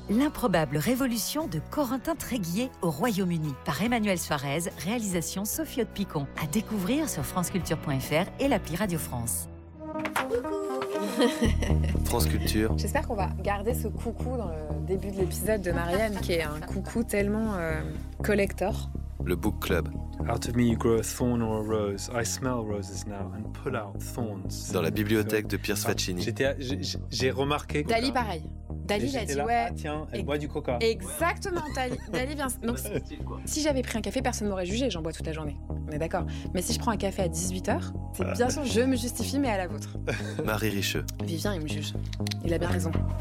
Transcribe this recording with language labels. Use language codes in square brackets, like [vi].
[fr] L'improbable révolution de Corentin Tréguier au Royaume-Uni, par Emmanuel Suarez, réalisation Sophie Haute-Picon. À découvrir sur franceculture.fr et l'appli Radio France. Coucou. France Culture. J'espère qu'on va garder ce coucou dans le début de l'épisode de Marianne, qui est un coucou tellement collector. le book club. [en] Out of me you grow a thorn or a rose. I smell roses now and pull out thorns. [fr] Dans la bibliothèque de Pierce Faccini. J'ai remarqué. Dali, pareil. Dali, il a dit là, ouais. Ah, tiens, elle boit du coca. Exactement, Dali vient. Donc, si j'avais pris un café, personne m'aurait jugé. J'en bois toute la journée. On est d'accord. Mais si je prends un café à 18h, c'est bien sûr, je me justifie, mais à la vôtre. Marie Richeux. Vivien, il me juge. Il a bien raison.